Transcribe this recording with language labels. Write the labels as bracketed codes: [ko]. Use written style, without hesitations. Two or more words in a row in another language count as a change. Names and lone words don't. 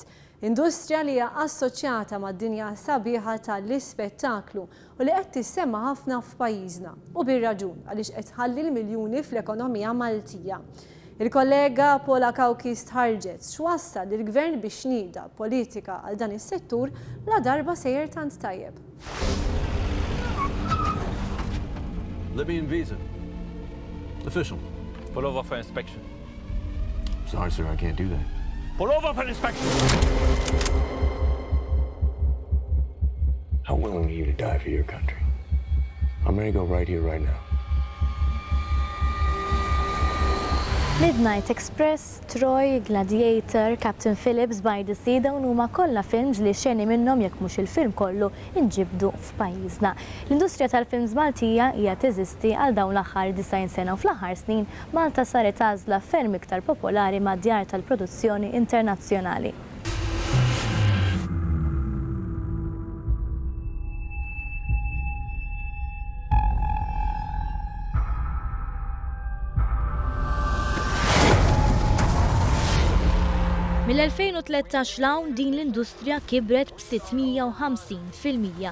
[mt] Industrija li hija assoċjata mad-dinja sabiħa tal-ispettaklu u li qed tissemma ħafna f'pajjiżna u bir-raġun għaliex qed tħalli l-miljuni fl-ekonomija Maltija. Il-kollega Paula Kawkis tħarġet x'wassal lill-gvern biex nieda politika għal dan is-settur la darba sejjer tant tajjeb. [en] Libyan visa. Official. Pull over for inspection. Sorry, sir, I can't do that. Pull over for inspection! How willing are you to die for your country? I'm ready to go right here, right now. [mt] Midnight Express, Troy, Gladiator, Captain Phillips by the Sea dawn huma kollha films li xeni minnhom jekk mhux il-film kollu inġibdu f'pajjiżna. L-industrija tal-films Maltija hija teżisti għal dawn l-aħħar 90 sena u fl-aħħar snin Malta saret għażla ferm iktar popolari mad-djar tal-produzzjoni internazzjonali. Mill-2013 lawn din l-industrija kibret b'650%.